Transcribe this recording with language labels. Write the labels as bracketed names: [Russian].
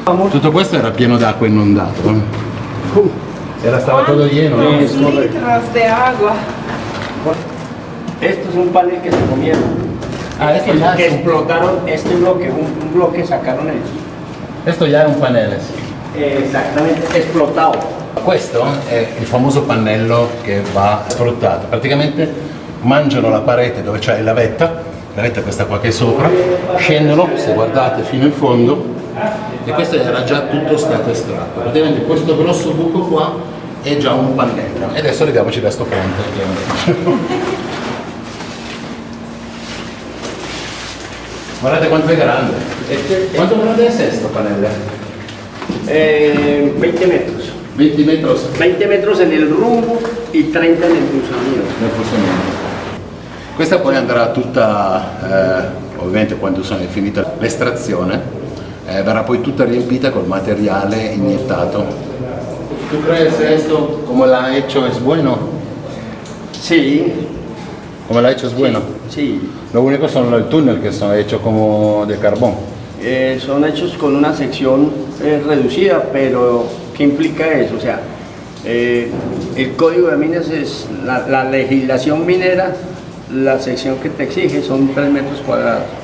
[Italian] Tutto questo era pieno d'acqua inondato. Stava [Spanish] todo lleno. ¿No? Litros de agua. Esto es un panel que se comieron. Ah, esto ya que es un- explotaron este bloque, un bloque sacaron el. [Italian] Questo già è un pannello, sì. [Spanish] Exactamente, explotado. [Italian] Questo è il famoso pannello che va sfruttato. Praticamente mangiano la parete dove c'è la vetta è questa qua che è sopra, scendono, se guardate, fino in fondo, e questo era già tutto stato estratto. Praticamente questo grosso buco qua è già un pannello. E adesso leviamoci da sto ponte. Guardate quanto è grande. Quanto grande è questo pannello? [Spanish] 20 metros. 20 metros 20 metros en el rumbo y 30 en el cruzamiento. [Italian] nel cruzamento. Questa poi andrà tutta, ovviamente quando è finita l'estrazione, verrà poi tutta riempita col materiale iniettato. [Spanish] ¿Tú crees esto, como lo ha hecho, es bueno? Sí, Como lo ha hecho es bueno. sí. Lo único son los túneles que son hechos como de carbón. Son hechos con una sección reducida, pero ¿qué implica eso? O sea, el código de minas es la legislación minera, la sección que te exige son 3 metros cuadrados,